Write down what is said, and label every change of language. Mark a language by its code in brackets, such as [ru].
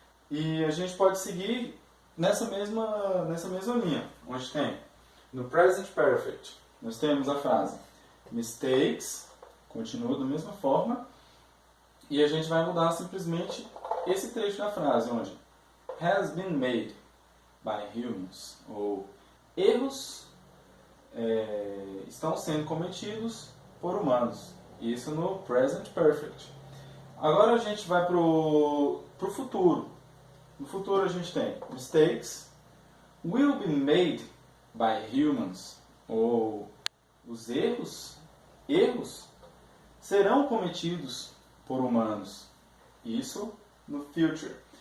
[pt] E a gente pode seguir nessa mesma linha, onde tem no present perfect, nós temos a frase mistakes, continua da mesma forma, e a gente vai mudar simplesmente esse trecho da frase, onde [en] has been made by humans, [pt] ou erros estão sendo cometidos por humanos. Isso no present perfect. Agora a gente vai para o futuro. No futuro a gente tem [en] mistakes will be made by humans, [pt] ou os erros serão cometidos por humanos. Isso no future.